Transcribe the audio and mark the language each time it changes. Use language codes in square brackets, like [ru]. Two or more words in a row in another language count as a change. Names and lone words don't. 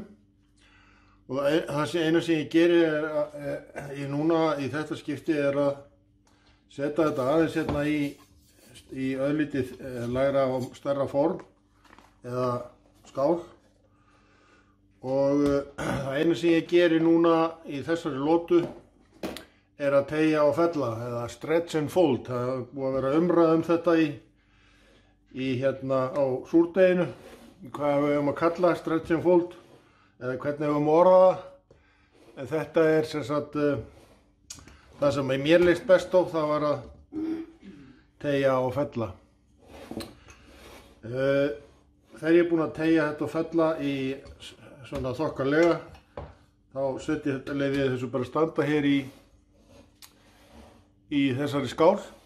[is] Og það einu sem ég geri núna í þetta skipti er að setja þetta aðeins hérna í örlítið lægra og stærra form eða skál. Og það einu sem ég geri núna í þessari lotu er að teygja og fella eða [en] stretch and fold. [is] Það er búið að vera umræða þetta í hérna á súrdeginu, hvað við höfum að kalla [en] stretch and fold [is] eða hvernig við höfum að orða það. En þetta er sem sagt það sem mér leist best á, það var að teygja og fella. Þegar ég er búinn að teygja þetta og fella í svona þokkalega, þá leyfi ég þessu bara standa hér í þessari skál.